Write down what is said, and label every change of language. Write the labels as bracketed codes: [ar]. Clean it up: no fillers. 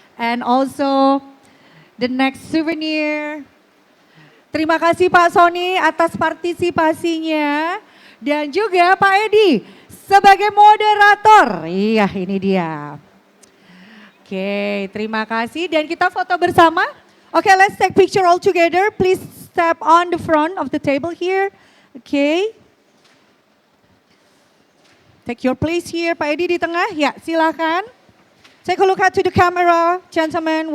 [en] And also the next souvenir. [id] Terima kasih Pak Sony atas partisipasinya, dan juga Pak Edi sebagai moderator. Iya, ini dia. Oke, terima kasih, dan kita foto bersama. [en] Okay, let's take picture all together. Please step on the front of the table here. Okay. Take your place here, Pak Edi [id] di tengah. Ya, silakan. [en] Take a look at to the camera, gentlemen.